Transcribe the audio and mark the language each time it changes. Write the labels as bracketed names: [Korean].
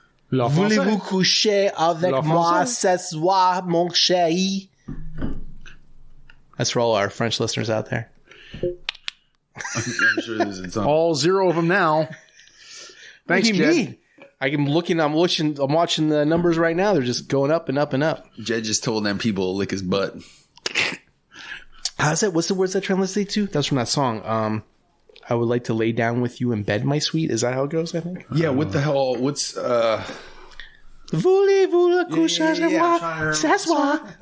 [French] Voulez-vous coucher avec moi ce soir, mon chéri? [English] That's for all our French listeners out there. I'm sure there's some. All 0 of them now. Thanks, What do you Jed. mean? I'm watching the numbers right now. They're just going up and up and up. Jed just told them people to lick his butt. How's that? What's the words that translate to? That's from that song. I would like to lay down with you in bed, my sweet. Is that how it goes? I think. Yeah. What the hell? What's [French] Voulez-vous coucher avec moi ce soir?